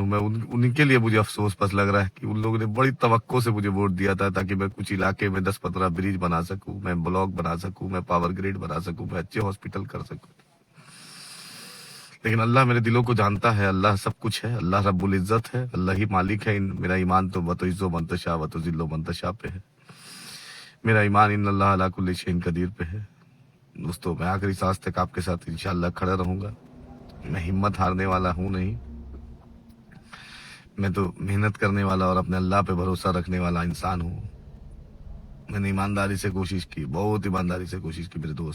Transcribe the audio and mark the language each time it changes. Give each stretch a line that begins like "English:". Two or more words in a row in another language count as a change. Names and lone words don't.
Hindi: मैं उनके लिए मुझे अफसोस बस लग रहा है कि उन लोगों ने बड़ी तवक्को से मुझे वोट दिया था ताकि मैं कुछ इलाके में 10-15 ब्रिज बना सकूं, मैं ब्लॉक बना सकूं, मैं
English: power grid
Hindi: बना सकूं, मैं अच्छे हॉस्पिटल कर सकूं। लेकिन अल्लाह मेरे दिलों को जानता है, अल्लाह सब कुछ है,
Arabic: الله رب العزة
Hindi: है, अल्लाह ही मालिक है।
Arabic: मेरा ईमान तो وتعز من تشاء وتذل من تشاء पे है। मेरा ईमान إن الله على كل شيء قدير पे है।
Hindi: दोस्तों, मैं आखिरी सांस तक आपके साथ इंशाअल्लाह खड़ा रहूंगा। मैं हिम्मत हारने वाला हूं नहीं, मैं तो मेहनत करने वाला और अपने अल्लाह पे भरोसा रखने वाला इंसान हूं। मैंने ईमानदारी से कोशिश की, बहुत ईमानदारी से कोशिश की मेरे दोस्त।